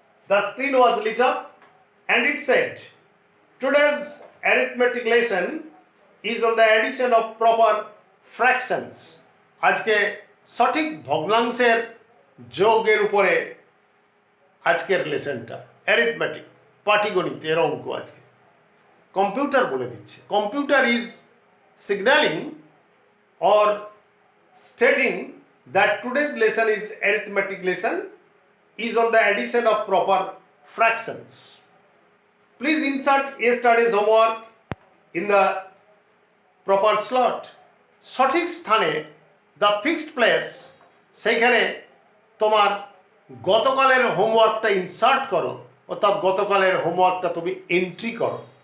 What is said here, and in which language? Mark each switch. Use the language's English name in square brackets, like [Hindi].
[English] The screen was lit up and it said today's arithmetic lesson is on the addition of proper fractions. [Bangla] আজকে সঠিক ভগ্নাংশের যোগের উপরে আজকের লেসনটা। অ্যারিথমেটিক, পাটিগণিতের অঙ্ক আজকে। কম্পিউটার বলে দিচ্ছে। [English] Computer is signalling or stating that today's lesson is arithmetic lesson is on the addition of proper fractions. Please insert yesterday's homework in the proper slot. [Bangla] সঠিক স্থানে, [English] the fixed place, [Bangla] সেইখানে তোমার গতকালের হোমওয়ার্কটা insert করো, অর্থাৎ গতকালের হোমওয়ার্কটা তুমি এন্ট্রি করো।